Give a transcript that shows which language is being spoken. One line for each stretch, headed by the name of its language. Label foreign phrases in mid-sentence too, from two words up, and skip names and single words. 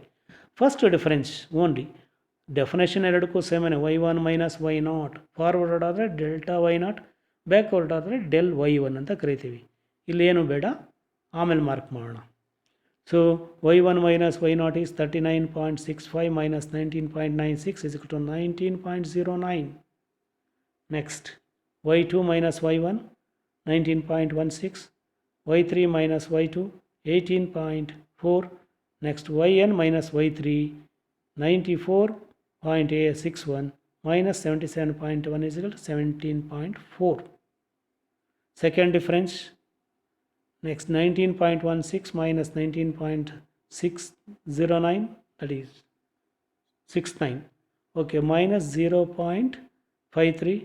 English: first difference only. definition
Kannada: ಎರಡಕ್ಕೂ ಸೇಮನೆ,
English: y1 minus y0.
Kannada: ಫಾರ್ವರ್ಡ್ ಆದರೆ ಡೆಲ್ಟಾ y0, ಬ್ಯಾಕ್ವರ್ಡ್ ಆದರೆ ಡೆಲ್ y1 ಅಂತ ಕರಿತೀವಿ. ಇಲ್ಲೇನು ಬೇಡ, ಆಮೇಲೆ ಮಾರ್ಕ್ ಮಾಡೋಣ.
English: so y1 minus y0 is 39.65 minus 19.96 is equal to 19.09. next y2 minus y1 19.16, y3 minus y2 18.4. next yn minus y3 94.61 minus 77.1 is equal to 17.4. second difference, next 19.16 minus 19.609, that is 69. okay, minus 0.53.